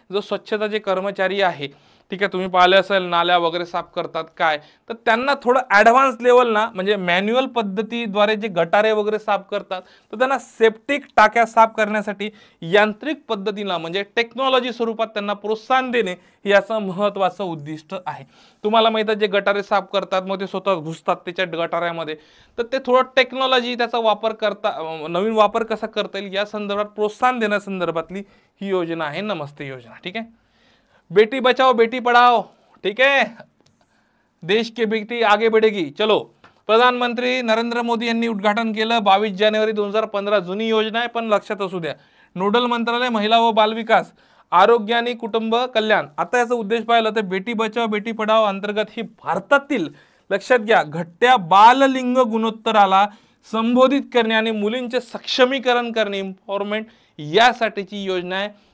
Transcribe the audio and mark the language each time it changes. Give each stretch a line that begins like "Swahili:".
Marathi: जो स्वच्छताचे कर्मचारी आहे, ठीक आहे, तुम्ही पाहिले असेल नाल्या वगैरे साफ करतात काय, तर त्यांना थोडं ॲडव्हान्स लेवल ना, म्हणजे मॅन्युअल पद्धतीद्वारे जे गटारे वगैरे साफ करतात तर त्यांना सेप्टिक टाक्या साफ करण्यासाठी यांत्रिक पद्धतीला म्हणजे टेक्नॉलॉजी स्वरूपात त्यांना प्रोत्साहन देणे याचं महत्त्वाचं उद्दिष्ट आहे. तुम्हाला माहिती आहे जे गटारे साफ करतात मग ते स्वतः घुसतात त्याच्या गटाऱ्यामध्ये, तर ते थोडं टेक्नॉलॉजी त्याचा वापर करता, नवीन वापर कसा करता येईल या संदर्भात प्रोत्साहन देण्यासंदर्भातली ही योजना आहे नमस्ते योजना. ठीक आहे.
Hindi: बेटी बचाओ बेटी पढ़ाओ, ठीक है, देश की बेटी आगे बढ़ेगी.
Marathi: चलो, प्रधानमंत्री नरेंद्र मोदी यांनी उद्घाटन केलं 22 जानेवारी 2015. जुनी योजना आहे पण लक्षात असू द्या. नोडल मंत्रालय महिला व बालविकास, आरोग्य आणि कुटुंब कल्याण. आता याचा उद्देश पाहिला तर बेटी बचाओ बेटी पढ़ाओ अंतर्गत ही भारतातील, लक्षात घ्या, घटत्या बाललिंग गुणोत्तराला संबोधित करणे आणि मुलींचे सक्षमीकरण करणे, एम्पॉवरमेंट, यासाठीची योजना आहे.